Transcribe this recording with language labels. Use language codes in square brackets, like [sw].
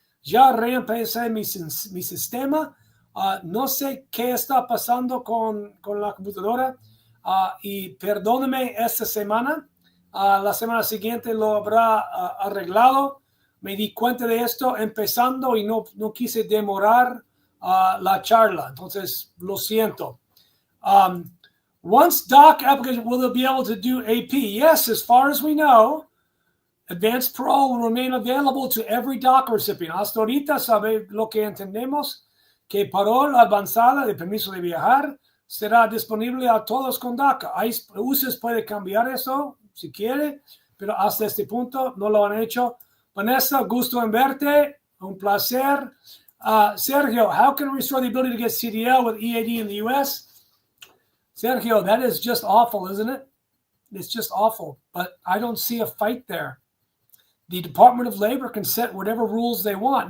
[es] Ya reempecé mi sistema. No sé qué está pasando con la computadora. Y perdóneme esta semana. La semana siguiente lo habrá arreglado. Me di cuenta de esto empezando y no quise demorar la charla. Entonces, lo siento. [en] Once DACA application, will they be able to do AP? Yes, as far as we know, advanced parole will remain available to every DACA recipient. [es] Hasta ahorita sabe lo que entendemos, que parole avanzada de permiso de viajar será disponible a todos con DACA. UCES puede cambiar eso si quiere, pero hasta este punto no lo han hecho. Vanessa, gusto en verte. Un placer. [en] Sergio, how can we restore the ability to get CDL with EAD in the U.S.? Sergio, that is just awful, isn't it? It's just awful. But I don't see a fight there. The Department of Labor can set whatever rules they want.